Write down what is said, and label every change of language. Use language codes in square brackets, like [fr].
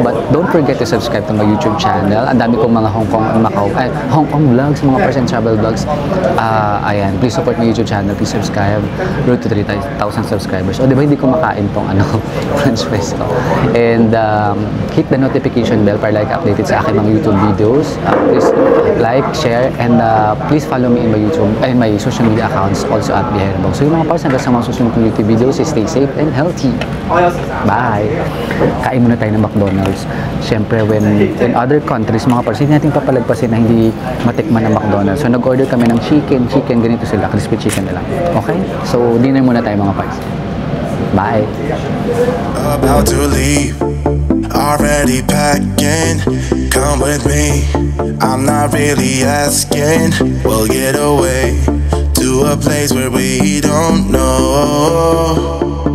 [en] But don't forget to subscribe to my YouTube channel. [tl] Ang dami kong mga Hong Kong vlogs, mga parts and travel vlogs. [en] Ayan, please support my YouTube channel. Please subscribe. Road to 3,000 subscribers. [tl] O, di ba hindi ko makain tong French fries ko. [en] And hit the notification bell [tl] para like updated sa aking mga YouTube videos. [en] Please like, share, and please follow me in my YouTube and my social media accounts also at Biherabog. [tl] So yung mga parts hanggang sa mga susunod kong YouTube videos, stay safe and healthy. Bye! Kain muna tayo ng McDonald's. Siyempre, when in other countries, mga parts, hindi natin papalagpasin na hindi matikman ng McDonald's. So nag-order kami ng chicken, ganito sila, crispy chicken na lang. Okay? So, dinner muna tayo mga parts. Bye! [en] About to leave, already packing. Come with me, I'm not really asking. We'll get away to a place where we don't know.